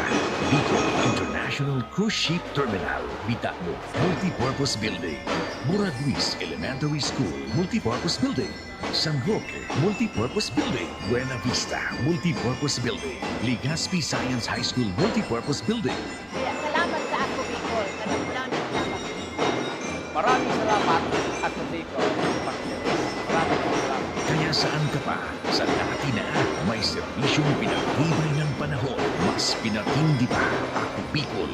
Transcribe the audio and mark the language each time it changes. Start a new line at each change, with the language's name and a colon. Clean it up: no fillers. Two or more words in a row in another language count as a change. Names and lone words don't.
Filipino: Bicol International Cruise Ship Terminal, Bitamo, Multipurpose Building. Buraguis Elementary School, Multipurpose Building. San Roque, Multipurpose Building. Buena Vista, Multipurpose Building. Legazpi Science High School, Multipurpose Building. Kaya salamat sa Ako Bicol na napunan ng dapat. Maraming salamat at Bicol. Maraming salamat. Kaya saan ka pa? Sa dati na may serbisyong pinagtibay ng panahon. Mas pinatindi pa Ako Bicol.